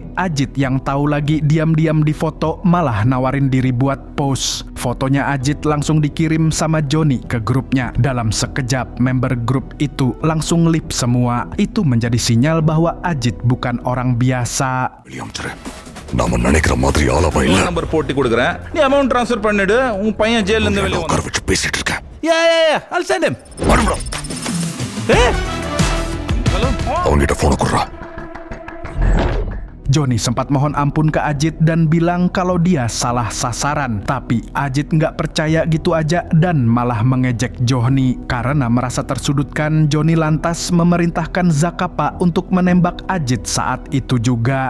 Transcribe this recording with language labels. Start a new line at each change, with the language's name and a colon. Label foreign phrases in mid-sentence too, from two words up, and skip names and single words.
Indonesian: Ajit yang tahu lagi diam-diam difoto malah nawarin diri buat pose. Fotonya Ajit langsung dikirim sama Johnny ke grupnya. Dalam sekejap, member grup itu langsung lip semua. Itu menjadi sinyal bahwa Ajit bukan orang biasa.
Tamil: வில்லியம் சார், நாம நினைக்கிற மாதிரி ஆளவா இல்ல. நம்பர் போட்டு கொடுக்குறேன், நீ
English: amount transfer
Tamil: பண்ணிடு. உன் பையன் ஜெயில இருந்து வெளியே உட்கார வச்சு பேசிட்டு இருக்கேன்.
English: I'll send him.
Tamil: வரும்டா. Hello? அவங்கிட்ட போன குடுறா.
Indonesian: Johnny sempat mohon ampun ke Ajit dan bilang kalau dia salah sasaran. Tapi Ajit nggak percaya gitu aja dan malah mengejek Johnny. Karena merasa tersudutkan, Johnny lantas memerintahkan Zakapa untuk menembak Ajit saat itu juga.